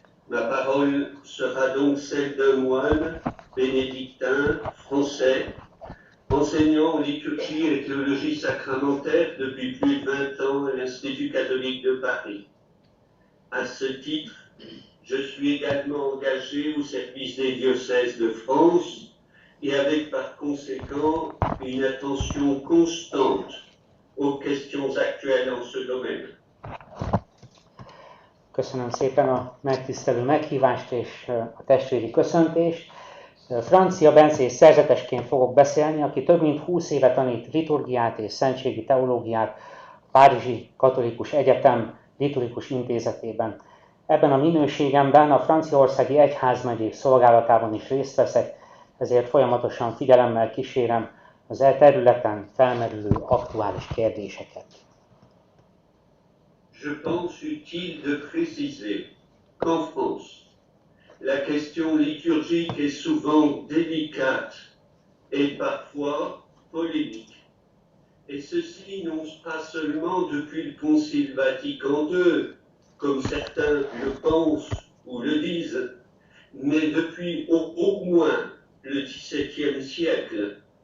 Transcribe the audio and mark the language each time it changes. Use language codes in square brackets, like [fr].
[fr] Ma parole sera donc celle d'un moine bénédictin français, enseignant en liturgie et théologie sacramentaire depuis plus de 20 ans à l'Institut catholique de Paris. À ce titre, je suis également engagé au service des diocèses de France et avec par conséquent une attention constante aux questions actuelles en ce domaine. [hu] Köszönöm szépen a megtisztelő meghívást és a testvéri köszöntést. Francia Bencés szerzetesként fogok beszélni, aki több mint 20 éve tanít liturgiát és szentségi teológiát a Párizsi Katolikus Egyetem liturgikus intézetében. Ebben a minőségemben a franciaországi egyházmegyék szolgálatában is részt veszek, ezért folyamatosan figyelemmel kísérem az területen felmerülő aktuális kérdéseket. [fr] Je pense utile de préciser qu'en France, la question liturgique est souvent délicate et parfois polémique. Et ceci non pas seulement depuis le Concile Vatican II, comme certains le pensent ou le disent, mais depuis au moins le XVIIe siècle.